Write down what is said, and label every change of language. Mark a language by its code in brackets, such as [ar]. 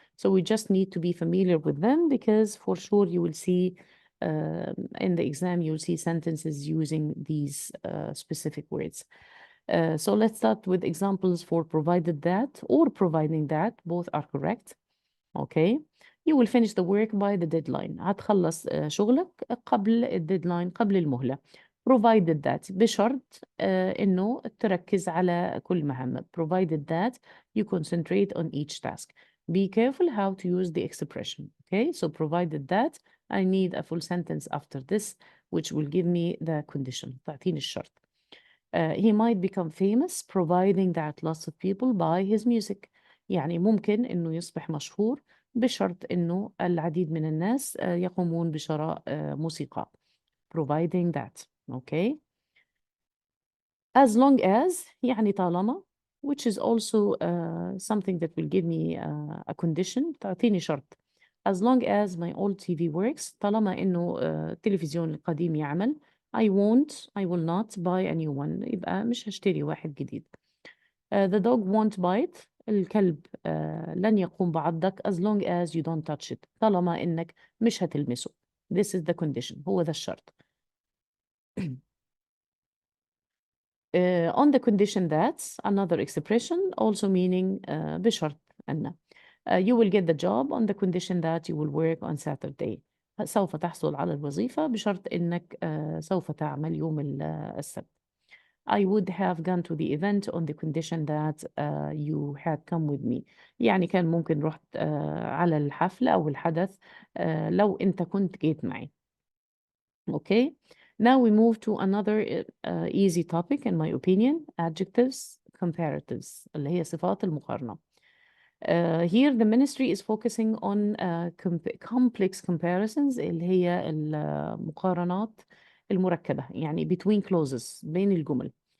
[en] So we just need to be familiar with them, because for sure you will see in the exam, you'll see sentences using these specific words. So let's start with examples for provided that or providing that. Both are correct. okay. You will finish the work by the deadline. [ar] هتخلص شغلك قبل الديدلاين، قبل المهلة. [en] provided that، [ar] بشرط إنه تركز على كل مهمة. [en] provided that you concentrate on each task. Be careful how to use the expression. Okay, so provided that I need a full sentence after this, which will give me the condition. [ar] تعطيني الشرط. [en] He might become famous providing that lots of people buy his music. [ar] يعني ممكن إنه يصبح مشهور بشرط إنه العديد من الناس يقومون بشراء موسيقى. [en] providing that. Okay. As long as [ar] يعني طالما, [en] which is also something that will give me a condition. [ar] تعطيني شرط. [en] As long as my old TV works. [ar] طالما إنه التلفزيون القديم يعمل. [en] I will not buy a new one. [ar] يبقى مش هشتري واحد جديد. [en] The dog won't bite. [ar] الكلب لن يقوم بعضك [en] as long as you don't touch it. [ar] طالما إنك مش هتلمسه. [en] This is the condition. [ar] هو ذا الشرط. [en] On the condition that, another expression also meaning [ar] بشرط أن [en] you will get the job on the condition that you will work on Saturday. [ar] سوف تحصل على الوظيفة بشرط إنك سوف تعمل يوم السبت. [en] I would have gone to the event on the condition that you had come with me. [ar] يعني كان ممكن رحت على الحفل أو الحدث لو أنت كنت جيت معي. [en] Okay. Now we move to another easy topic in my opinion, adjectives, comparatives, [ar] اللي هي صفات المقارنة. [en] Here the ministry is focusing on complex comparisons [ar] اللي هي المقارنات المركبة يعني [en] between clauses [ar] بين الجمل.